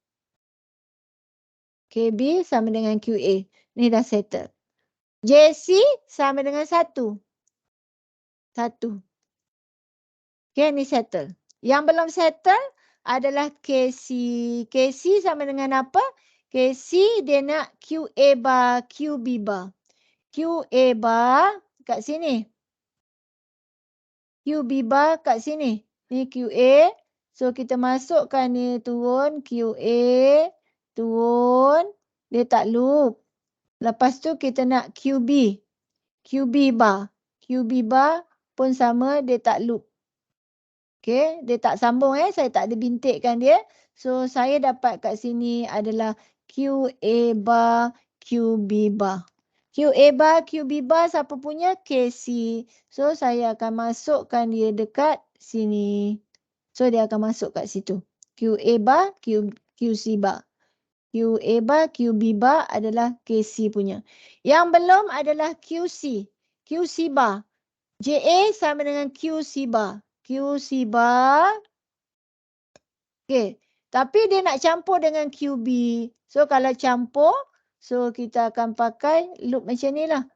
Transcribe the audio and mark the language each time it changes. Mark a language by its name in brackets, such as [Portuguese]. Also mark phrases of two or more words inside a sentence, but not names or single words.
[Malay] KB sama dengan QA. Ni dah settle. JC sama dengan 1. 1. Okay, ni settle. Yang belum settle adalah KC. KC sama dengan apa? KC dia nak QA bar, QB bar. QA bar kat sini. QB bar kat sini. Ni QA. So, kita masukkan ni turun. QA. Turun. Dia tak loop. Lepas tu kita nak QB. QB bar. QB bar pun sama. Dia tak loop. Okay. Dia tak sambung Saya tak ada bintikkan dia. So, saya dapat kat sini adalah QA bar, QB bar. QA bar, QB bar siapa punya? KC. So, saya akan masukkan dia dekat sini. So, dia akan masuk kat situ. QA bar, QC bar. QA bar, QB bar adalah KC punya. Yang belum adalah QC. QC bar. JA sama dengan QC bar. QC bar. Okay. Tapi dia nak campur dengan QB. So, kalau campur, so kita akan pakai loop macam ni lah.